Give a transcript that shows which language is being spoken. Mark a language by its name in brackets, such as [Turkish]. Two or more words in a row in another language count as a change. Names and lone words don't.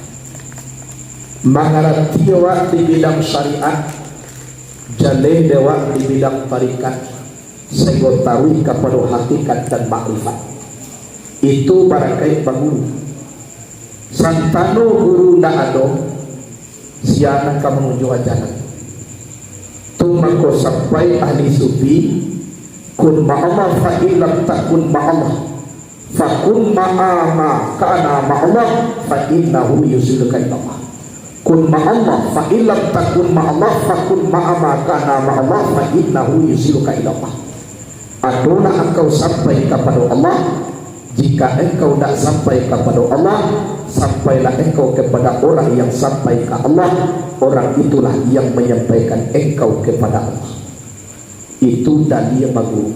[Banjar] Mengerti awak di bidang syariat, jaleh dewa di bidang tarikat, sehingga tahu kepada hakikat dan makrifat. Itu barakai baguru. Santano guru ndak ada, siapa kamu menuju ajaran. Tu maka sampai ahli sufi, [Arabic] كن مع الله فإن لم تكن مع الله فكن مع من كان مع الله فإنه يوصلك إلى الله. كن مع الله فإن لم تكن مع الله فكن مع من كان مع الله فإنه يوصلك إلى الله. [Banjar] Adalah engkau sampai kepada Allah. Jika engkau tidak sampai kepada Allah, sampailah engkau kepada orang yang sampai ke Allah. Orang itulah yang menyampaikan engkau kepada Allah. Itu dalil baguru.